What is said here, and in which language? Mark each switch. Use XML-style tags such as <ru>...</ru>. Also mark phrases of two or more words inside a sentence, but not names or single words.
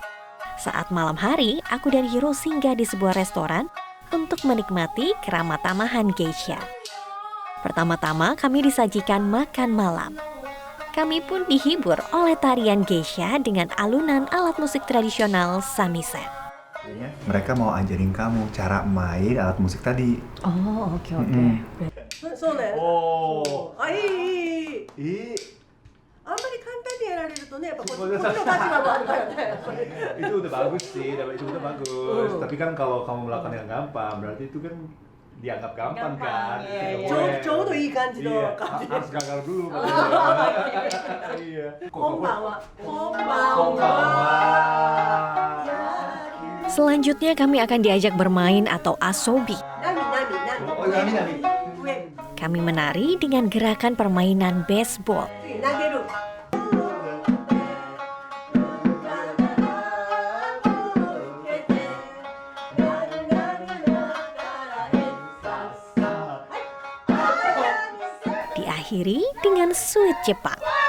<id>Saat malam hari, aku dan Hiro singgah di sebuah restoran untuk menikmati keramat tamahan geisha. Pertama-tama kami disajikan makan malam. Kami pun dihibur oleh tarian geisha dengan alunan alat musik tradisional samisen. Mereka mau ajarin kamu cara main alat musik tadi. Oh, oke. Oh.</id> <ja>あんまり簡単にやられるとね、やっぱこっちの立場もあるからね。</ja> <id>Itu udah bagus sih, itu udah bagus. Tapi kan kalau kamu melakukan yang gampang, berarti itu kan dianggap gampang kan. Iya.</id> <ja>ちょうどいい感じの感じ。</ja> <id>Harus gagal dulu. Iya.</id> <ja>こんばんは。こんばんは。</ja> <id>Selanjutnya kami akan diajak bermain atau asobi.</id> <ja>なみなみなみ。</ja> <id>Oh, nami. Kami menari dengan gerakan permainan baseball.</id> <ja>次投げる。</ja> <id>Diakhiri dengan suit Jepang.</id>